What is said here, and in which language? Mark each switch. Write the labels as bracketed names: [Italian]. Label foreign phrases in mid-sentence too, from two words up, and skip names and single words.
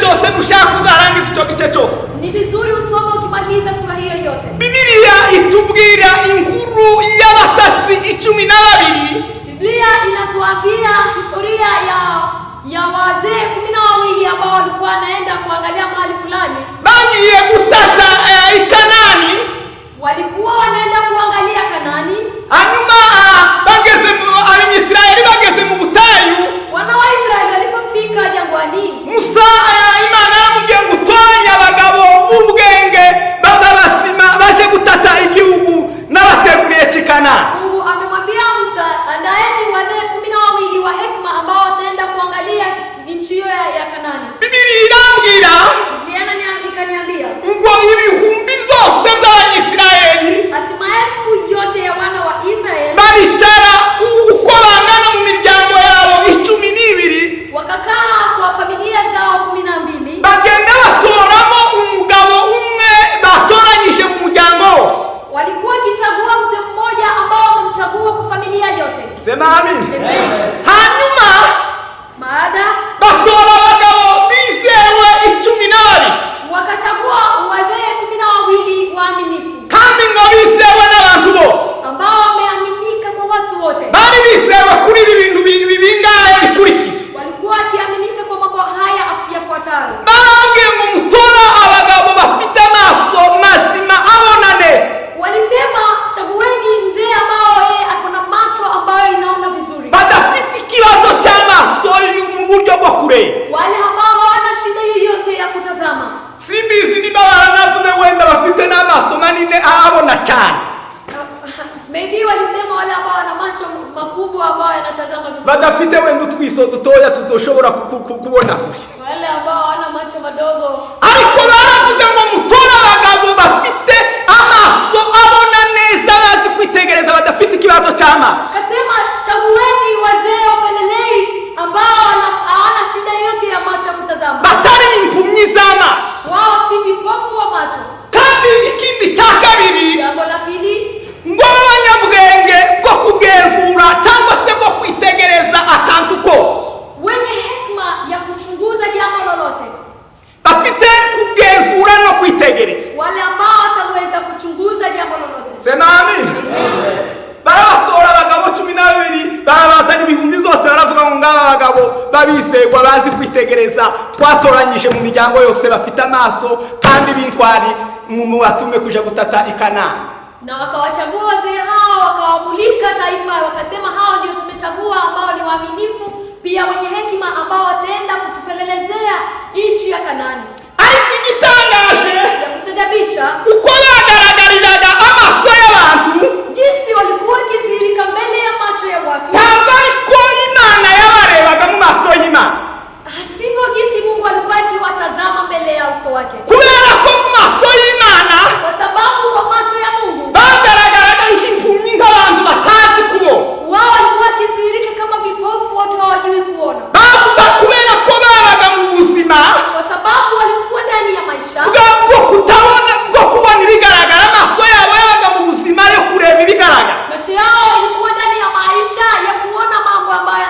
[Kinyarwanda] usome ushaka uzarangiza icyo gice cyose. [Swahili] Ni vizuri usome ukimaliza sura hiyo yote. [Kinyarwanda] Bibiliya itubwira inkuru y'abatasi 12. [Swahili] Biblia inatuambia historia ya wazee 12 ambao walikuwa wanaenda kuangalia mahali fulani. [Kinyarwanda] Bagiye gutata Kanani. [Swahili] Walikuwa wanaenda kuangalia Kanani. [Kinyarwanda] Hanyuma bageze mu Abisirayeli bageze mu butayu. [Swahili] Wana wa Israeli walipofika jangwani, [Kinyarwanda] Musa Imana aramubwiye ngo utoranye abagabo b'ubwenge babasima baje gutata igihugu n'abateguriye Kanani. [Swahili] Mungu amemwambia Musa, andaeni wazee 12 wa hekima ambao wataenda kuangalia nchi hiyo ya Kanani. [Kinyarwanda] Biblia irambwira, [Swahili] Biblia ikaniambia [Kinyarwanda] ngo ibihumbi byose by'Abanyisirayeli [Swahili] ati maelfu yote ya wana wa Israeli [Kinyarwanda] baricara uko bangana mu miryango yabo 12, [Swahili] wakakaa kwa familia zao 12, [Kinyarwanda] bagenda batoramo umugabo umwe batoranyije mu muryango wose. [Swahili] walikuwa kichagua mzee mmoja ambao wamemchagua kwa familia yote. Sema amin. Amen. [Kinyarwanda] Hanyuma [Swahili] Baada [Kinyarwanda] batora abagabo bizewe 12, [Swahili] wakachagua wazee 12 waaminifu [Kinyarwanda] kandi ngo bizewe n'abantu bose. [Swahili] ambao wameaminika kwa watu wote. [Kinyarwanda] Bari bizewe kuri ibi bintu bingahe bikurikira. [Swahili] Walikuwa wakiaminika kwa mambo haya yafuatayo. [Kinyarwanda] Barabwiye ngo mutora abagabo bafite amaso mazima abona neza. [Swahili] Walisema chagueni mzee ambao yeye akona macho ambayo inaona vizuri. [Kinyarwanda] Badafite ikibazo cy'amaso mu buryo bwo kureba. [Swahili] Wale ambao hawana shida yoyote ya kutazama. [Kinyarwanda] Simbizi niba baranavuze wenda bafite n'amaso manini abona cyane. [Swahili] Maybe walisema wale ambao wana macho makubwa ambao yanatazama vizuri. [Kinyarwanda] Badafite wenda utwiso dutoya tudoshobora kubona kure. [Swahili] Wale ambao wana macho madogo. [Kinyarwanda] Ariko baravuze ngo mutora abagabo bafite amaso abona neza bazi kwitegereza badafite ikibazo cy'amaso. [Swahili] Kasema chagueni wazee wapelelezi ambao hawana shida yote ya macho ya kutazama. [Kinyarwanda] Batari impumyi z'amaso. [Swahili] Wao si vipofu wa macho. [Kinyarwanda] Kandi ikindi cya kabiri, [Swahili] Jambo la pili, [Kinyarwanda] ngo abanyabwenge bwo kugenzura cyangwa se bwo kwitegereza akantu kose. [Swahili] wenye hekima ya kuchunguza jambo lolote. [Kinyarwanda] Bafite kugenzura no kwitegereza. [Swahili] Wale ambao wataweza kuchunguza jambo lolote. Sema amin. [Kinyarwanda] Barabatora abagabo 12, barabazana ibihumbi byose baravuga ngo ngaba abagabo babizegwa bazi kwitegereza twatoranyije mu miryango yose bafite amaso kandi bintwari mu batume kuja gutata Kanani. [Swahili] Na wakawachagua wazee hao, wakawamulika taifa, wakasema hao ndio tumechagua ambao ni waaminifu, pia wenye hekima ambao wataenda kutupelelezea nchi ya Kanani. [Kinyarwanda] Ariko igitangaje, [Swahili] Ya kustajabisha, [Kinyarwanda] uko bagaragariraga amaso y'abantu, [Swahili] jinsi walikuwa kizilika mbele ya macho ya watu, [Kinyarwanda] ntabwo ariko Imana yabarebaga mu maso y'Imana. [Swahili] sivyo jinsi Mungu alikuwa akiwatazama mbele ya uso wake. [Kinyarwanda] Kubera ko mu maso y'Imana [Swahili] Kwa sababu kwa macho ya Mungu [Kinyarwanda] bagaragaraga nk'impumyi nk'abantu batazi kubona. [Swahili] wao walikuwa kizilika kama vipofu, watu hawajui kuona. [Kinyarwanda] Kubera ko babaga mu buzima [Swahili] Kwa sababu walikuwa ndani ya maisha [Kinyarwanda] bwo kutabona, bwo kubona ibigaragara. Amaso yabo yabaga mu buzima yo kureba ibigaragara. [Swahili] macho yao ilikuwa ndani ya maisha ya kuona mambo